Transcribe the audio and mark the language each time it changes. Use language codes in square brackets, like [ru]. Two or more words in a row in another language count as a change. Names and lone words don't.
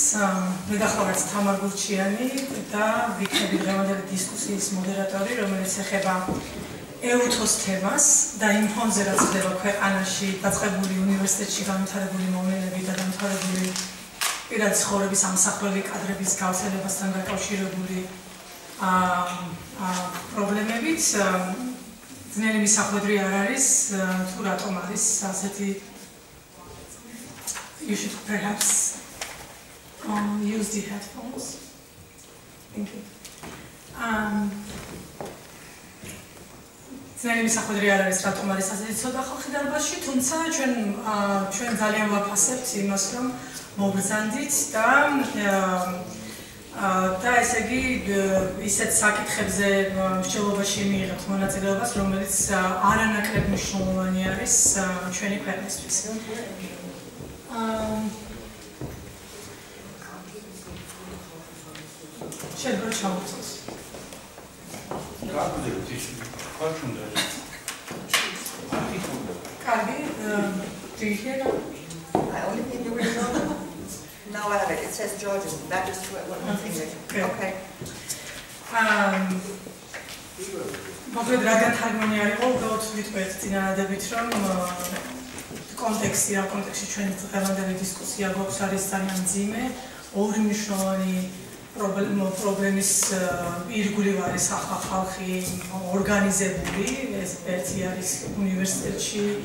[ka] მე გახლავართ Tamar Gurchiani და ვიქნები დღევანდელი დისკუსიის მოდერატორი, რომელიც ეხება EUTOS თემას და იმ ფონზე, რაც ხდება ქვეყანაში დაწყებული უნივერსიტეტში განვითარებული მოვლენები და განვითარებული პირადი ცხოვრების ამსახველი კადრების გავრცელებასთან დაკავშირებული პრობლემებით. ძნელი მისახვედრი არ არის, თუ რატომ არის ასეთი. [en] You should perhaps use the headphones. Thank you. [ka] ძნელი მისახვედრი არ არის, რატომ არის ასეთი ცოტა ხალხი დარბაზში, თუმცა ჩვენ ძალიან ვაფასებთ იმას, რომ მობრძანდით და ესე იგი ისეთ საკითხებზე მსჯელობაში მიიღებთ მონაწილეობას, რომელიც არანაკლებ მნიშვნელოვანი არის ჩვენი ქვეყნისთვის. შეიძლება ჩავუწოთ. Კარგი, [en] do you hear that? I only think you will know. Now I have it. It says Georgian. That is true. Okay. [ka] მოკლედ რა განთარგმანი არ იყო, უბრალოდ ვიტყვეთ წინადადებით, რომ კონტექსტი, რა კონტექსტში ჩვენი დღევანდელი დისკუსია გვაქვს არის ძალიან მძიმე, ორი მნიშვნელოვანი პრობლემის ირგვლივ არის ახლა ხალხი ორგანიზებული, ეს ერთი არის უნივერსიტეტში